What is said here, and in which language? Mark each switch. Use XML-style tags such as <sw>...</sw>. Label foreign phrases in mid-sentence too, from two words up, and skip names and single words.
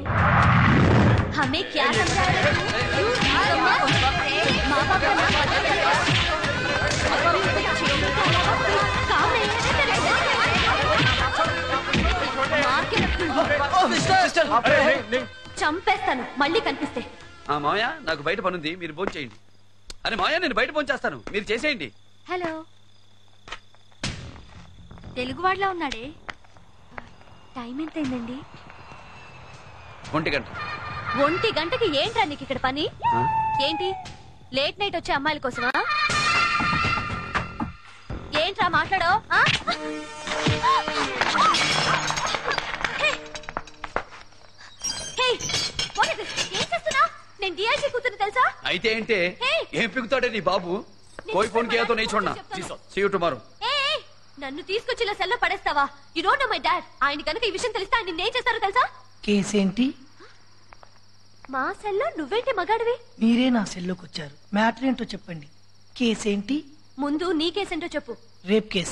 <hi>हमें क्या समझा रहे हो? माँ बाप का नाम पता नहीं है? काम नहीं है तेरे? मार के रखूंगी।</hi> <te>చంపేస్తాను మళ్ళీ కనిపిస్తే. మావయ్య నాకు బయట పనుంది, మీరు ఫోన్ చేయండి. అరే మావయ్య నేను బయట ఫోన్ చేస్తాను, మీరు చేసేయండి. హలో, తెలుగువాడిలా ఉన్నాడే. టైం ఎంత అయిందండి? 1 గంట. 1 గంటకి ఏంట్రా నీకు ఇక్కడ పని? ఏంటి</te> <en>late night</en> <te>వచ్చే అమ్మాయిల కోసమా? ఏంట్రా మాట్లాడో? ఏం చేస్తున్నా? నేను డిఐజీ కూతురు తెలుసా? అయితే ఏంటే? ఏం పిగుతాడే నీ బాబు?</te> <hi>कोई फोन किया तो नहीं छोड़ना.</hi> <en>See you tomorrow.</en> <te>నన్ను తీసుకొచ్చి ఇలా సెల్లో పడేస్తావా?</te> <en>you don't know my dad.</en> <te>ఆయన కనుక ఈ విషయం తెలిస్తే ఆయన నిన్నేం చేస్తారో తెలుసా? కేసు ఏంటి? మా సెల్లో నువ్వేంటి మగాడివి? మీరే నా సెల్లోకి వచ్చారు. మ్యాటర్ ఏంటో చెప్పండి. కేసు ఏంటి? ముందు నీ కేసేంటో చెప్పు. రేప్ కేసు.</te>